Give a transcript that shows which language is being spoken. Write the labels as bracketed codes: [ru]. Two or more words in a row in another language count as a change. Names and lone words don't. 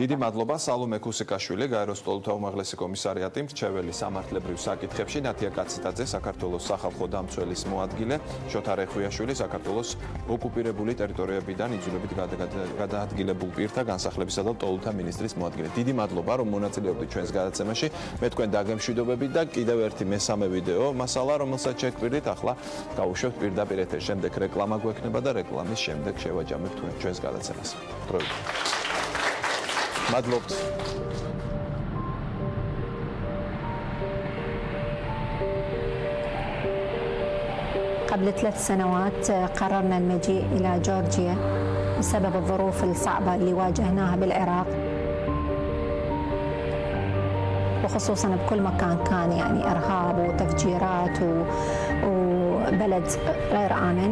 [ka] დიდი მადლობა სალომე ქუსიკაშვილი, გაეროს ლტოლვილთა უმაღლესი კომისარიატი, მრჩეველი სამართლებრივ საკითხებში, ნათია კაციტაძე, საქართველოს სახალხო დამცველის მოადგილე, შოთა რეხვიაშვილი, საქართველოს ოკუპირებული ტერიტორიებიდან იძულებით გადაადგილებულ პირთა განსახლებისა და ლტოლვილთა მინისტრის მოადგილე. დიდი მადლობა, რომ მონაწილეობდით ჩვენს გადაცემაში. მე თქვენ დაგემშვიდობებით და კიდევ ერთი მესამე ვიდეო მასალა, რომელსაც შეგვიძლია ახლა გავუშვებთ პირდაპირ ეთერში. შემდეგ რეკლამა გვექნება და რეკლამის შემდეგ შევაჯამებთ ჩვენს გადაცემას. დროებით. مدلوبت [ar] قبل 3 سنوات قررنا المجيء إلى جورجيا بسبب الظروف الصعبة اللي واجهناها بالعراق، وخصوصا بكل مكان كان يعني إرهاب وتفجيرات وبلد غير آمن.